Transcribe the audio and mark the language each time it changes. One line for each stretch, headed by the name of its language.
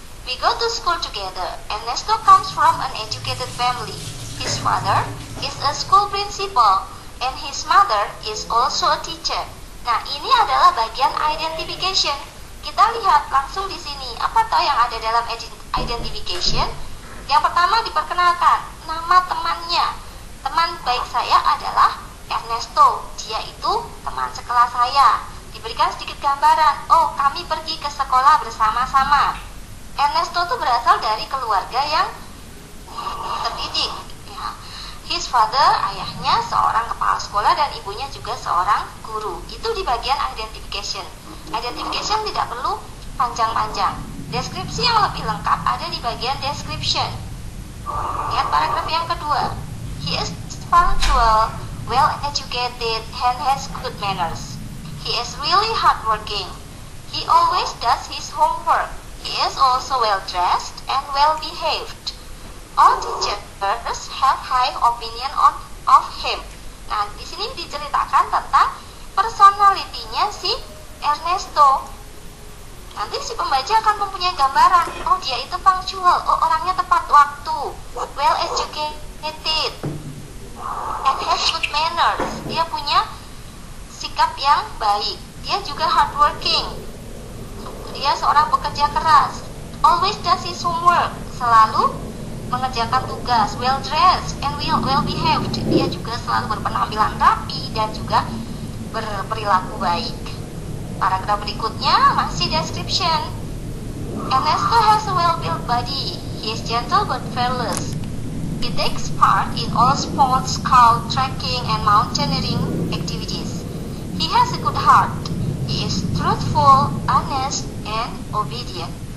English: We go to school together. Ernesto comes from an educated family. His father is a school principal, and his mother is also a teacher.
Indonesian: Nah, ini adalah bagian identification. Kita lihat langsung di sini. Apa toh yang ada dalam identification? Yang pertama diperkenalkan nama temannya. Teman baik saya adalah Ernesto. Dia itu teman sekelas saya. Diberikan sedikit gambaran. Oh, kami pergi ke sekolah bersama-sama. Ernesto itu berasal dari keluarga yang terdidik. Ya.
English: His father,
Indonesian: ayahnya seorang kepala sekolah dan ibunya juga seorang guru. Itu di bagian identification. Identification tidak perlu panjang-panjang. Deskripsi yang lebih lengkap ada di bagian description. Lihat paragraf yang kedua.
English: He is punctual, well educated, and has good manners. He is really hardworking. He always does his homework. He is also well dressed and well behaved. All teachers have high opinion of him.
Indonesian: Nah, di sini diceritakan tentang personalitinya si Ernesto. Nanti si pembaca akan mempunyai gambaran. Oh, dia itu punctual. Oh, orangnya tepat waktu.
English: Well educated. And has good manners.
Indonesian: Dia punya sikap yang baik. Dia juga hardworking. Dia seorang pekerja keras.
English: Always does his homework.
Indonesian: Selalu mengerjakan tugas.
English: Well dressed and well behaved.
Indonesian: Dia juga selalu berpenampilan rapi dan juga berperilaku baik. Paragraf berikutnya masih description.
English: Ernesto has a well-built body. He is gentle but fearless. He takes part in all sports, scout, trekking, and mountaineering activities. He has a good heart. He is truthful, honest, and obedient.